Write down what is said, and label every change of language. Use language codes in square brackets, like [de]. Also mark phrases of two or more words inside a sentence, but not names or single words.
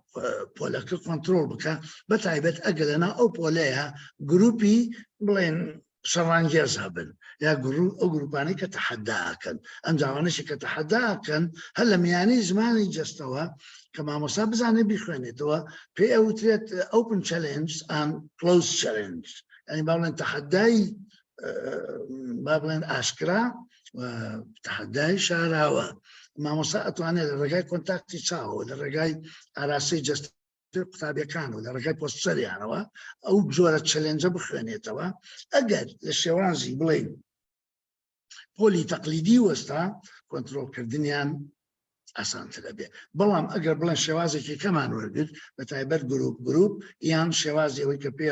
[ckb] پۆلەکە کۆنتڕۆڵ بکە بە تایبەت ئەگە لەنا ئەو پۆلەیە گروپی بڵێن شەڕانگێز هەبن یا ئەو گروپانەی کە تەحەداکەن ئەم جاوانشی کە تەحەداکەن هەر لە میانەی زمانی جەستەوە کە مامۆستا بزانێت بیخوێنێتەوە پێی ئەوترێت [en] open challenge and closed challenge [ckb] ینی با بڵێن تەحەدای با بڵێن ئاشکرا تەحەدای شاراوە مامۆستا ئەتوانێت لە ڕێگای کۆنتاکتی چاوە لە ڕێگای ئاراستەی جەست قوتابیەکان و لە ڕێگای پۆستەریانەوە ئەو جۆرە چەلێنجە بخوێنێتەوە ئەگەر لە شێوازی بڵێن پۆلی تەقلیدی وەستا کۆنترۆڵکردنیان ئاسانترە بێ بەڵام ئەگەر بڵێن شێوازێکی کەمان وەرگرت بە تایبەت گروپ یان شێوازی ئەوەی کە